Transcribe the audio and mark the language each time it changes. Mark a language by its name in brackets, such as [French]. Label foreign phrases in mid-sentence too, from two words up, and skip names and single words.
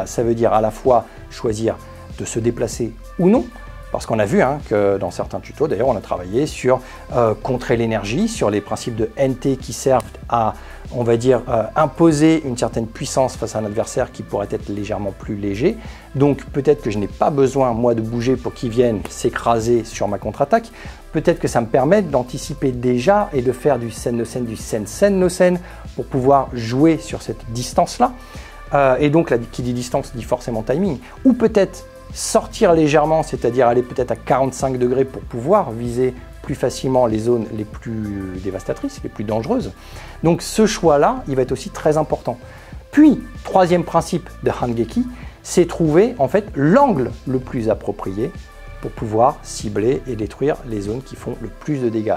[French] Ça veut dire à la fois choisir de se déplacer ou non, parce qu'on a vu que dans certains tutos, d'ailleurs, on a travaillé sur contrer l'énergie, sur les principes de NT qui servent à, on va dire, imposer une certaine puissance face à un adversaire qui pourrait être légèrement plus léger. Donc peut-être que je n'ai pas besoin, moi, de bouger pour qu'il vienne s'écraser sur ma contre-attaque. Peut-être que ça me permet d'anticiper déjà et de faire du sen-no-sen, du sen-sen-no-sen pour pouvoir jouer sur cette distance-là. Et donc, qui dit distance dit forcément timing. Ou peut-être sortir légèrement, c'est-à-dire aller peut-être à 45 degrés pour pouvoir viser plus facilement les zones les plus dévastatrices, les plus dangereuses. Donc ce choix-là, il va être aussi très important. Puis, troisième principe de Hangeki, c'est trouver en fait l'angle le plus approprié pour pouvoir cibler et détruire les zones qui font le plus de dégâts.